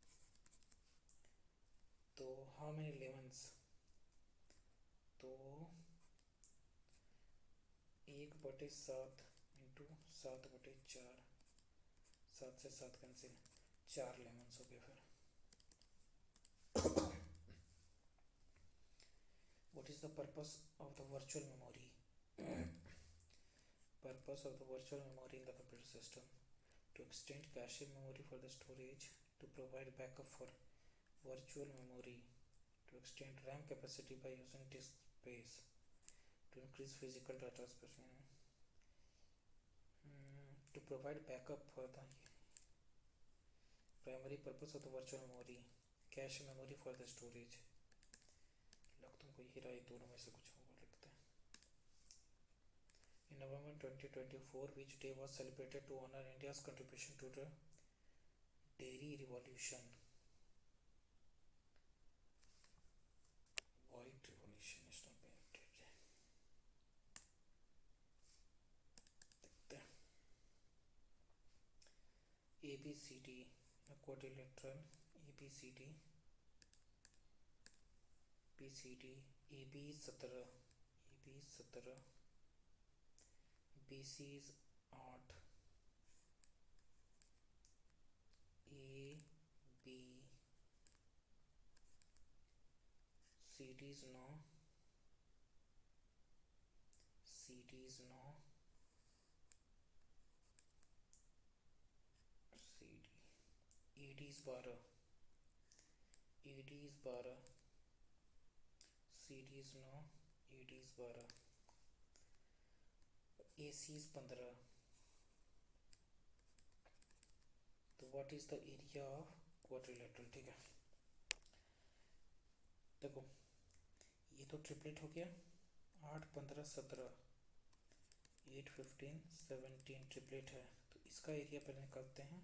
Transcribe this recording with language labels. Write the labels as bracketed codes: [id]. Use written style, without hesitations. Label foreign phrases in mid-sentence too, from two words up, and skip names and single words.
[hi] तो [en] how many lemons, [hi] तो 1/7 इंटू 7/4, 7 से 7 कैंसिल, 4 लेमन्स हो गए फिर। [en] What is the purpose of the virtual memory? Purpose of the virtual memory in the computer system: to extend cache memory for the storage, to provide backup for virtual memory, to extend RAM capacity by using disk space, to increase physical data space, to provide backup for the primary purpose of the virtual memory, cache memory for the storage। [hi] लग तुमको यही रहा, दोनों में से कुछ होगा, लिखते हैं। [en] In November 2024, which day was celebrated to honor India's contribution to the dairy revolution? White revolution is not painted। [hi] देखते हैं। [en] ABCD quadrilateral, ABCD BCD, AB 17, AB 17, BC is 8, AB CD is 9, CD is 9, CD, ED is 12, ED is 12, CD is 9, ED is 12, AC is 15। तो what is the area of quadrilateral? [hi] ठीक है, देखो ये तो ट्रिपलेट हो गया, 8, 15, 17, 8, 15, 17 ट्रिपलेट है, तो इसका एरिया पहले निकालते हैं।